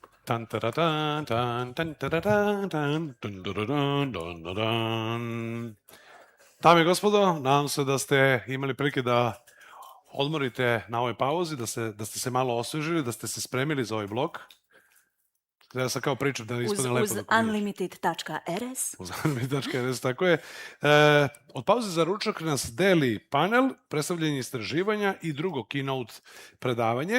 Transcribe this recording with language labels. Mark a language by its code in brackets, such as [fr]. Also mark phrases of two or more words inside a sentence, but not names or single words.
[sr] Tan, taratan, tan, tan, taratan, tan, dun, dun, dun, dun, dun, dun. Dame i gospodo, nadam se da ste imali prilike da odmorite na ovoj pauzi, da ste se malo osvežili, da ste se spremili za ovaj blok. Ja sam kao pričam da ispadne lepo. Uz unlimited.rs. Uz unlimited.rs, tako je. Od pauze za ručak nas deli panel, predstavljanje istraživanja i drugo Keynote predavanje.